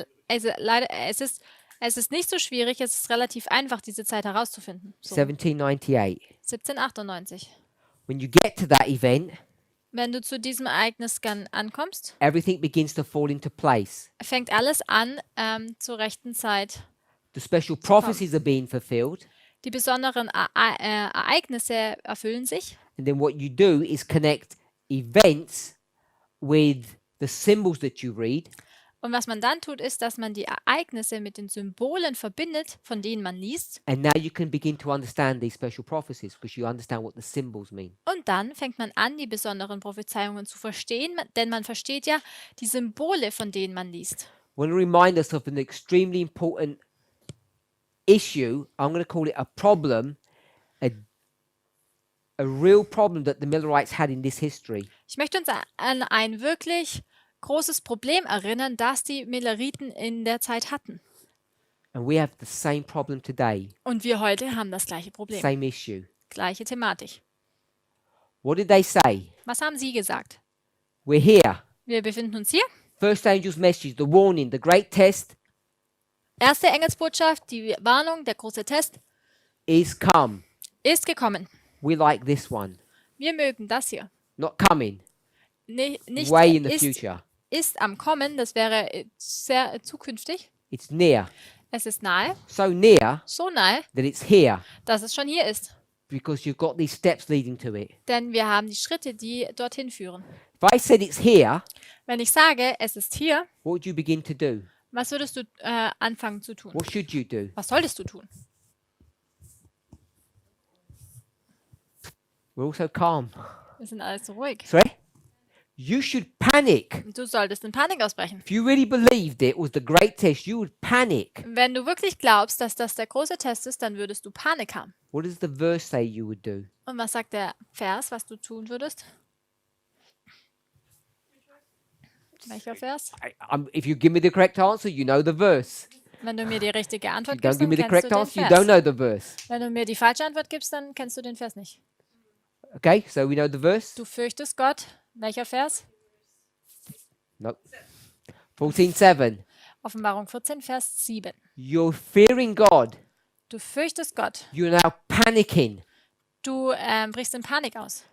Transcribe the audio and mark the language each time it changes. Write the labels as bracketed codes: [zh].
[de] Also leider, es ist nicht so schwierig, es ist relativ einfach, diese Zeit herauszufinden. [en] So, 1798. [de] 1798. [en] When you get to that event, [de] Wenn du zu diesem Ereignis ankommst, [en] everything begins to fall into place. [de] fängt alles an zur rechten Zeit. [en] The special prophecies are being fulfilled. [de] Die besonderen Ereignisse erfüllen sich. [en] And then what you do is connect events with the symbols that you read. [de] Und was man dann tut, ist, dass man die Ereignisse mit den Symbolen verbindet, von denen man liest. [en] And now you can begin to understand these special prophecies because you understand what the symbols mean. [de] Und dann fängt man an, die besonderen Prophezeiungen zu verstehen, denn man versteht ja die Symbole, von denen man liest. [en] I want to remind us of an extremely important issue. I'm going to call it a problem, a real problem that the Millerites had in this history. [de] Ich möchte uns an ein wirklich großes Problem erinnern, das die Milleriten in der Zeit hatten. [en] And we have the same problem today, [de] Und wir heute haben das gleiche Problem. [en] same issue. [de] Gleiche Thematik. [en] What did they say? [de] Was haben sie gesagt? [en] We're here. [de] Wir befinden uns hier. [en] First angel's message, the warning, the great test [de] Erste Engelsbotschaft, die Warnung, der große Test [en] is come. [de] ist gekommen. [en] We like this one. [de] Wir mögen das hier. [en] Not coming, [de] Nicht [en] way in the [de] ist, [en] future. [de] ist am Kommen, das wäre sehr zukünftig. [en] It's near. [de] Es ist nahe, [en] So near [de] so nahe, [en] that it's here [de] dass es schon hier ist. [en] because you've got these steps leading to it. [de] Denn wir haben die Schritte, die dorthin führen. [en] If I said it's here, [de] Wenn ich sage, es ist hier, [en] what would you begin to do? [de] was würdest du anfangen zu tun? [en] What should you do? [de] Was solltest du tun? [en] We're also calm. [de] Wir sind alles so ruhig. [en] Sorry? You should panic. [de] Du solltest in Panik ausbrechen. [en] If you really believed it was the great test, you would panic. [de] Wenn du wirklich glaubst, dass das der große Test ist, dann würdest du Panik haben. [en] What does the verse say you would do? [de] Und was sagt der Vers, was du tun würdest? Welcher Vers? [en] If you give me the correct answer, you know the verse. [de] Wenn du mir die richtige [en] If you [de] Antwort [en] don't [de] gibst, [en] give [de] dann [en] me the [de] kennst du [en] correct [de] den [en] answer, you don't [de] Vers. [en] know the verse. [de] Wenn du mir die falsche Antwort gibst, dann kennst du den Vers nicht. [en] Okay, so we know the verse? [de] Du fürchtest Gott. Welcher Vers? [en] Nope. 14:7. [de] Offenbarung 14, Vers 7. [en] You're fearing God. [de] Du fürchtest Gott. [en] You're now panicking. [de] Du brichst in Panik aus.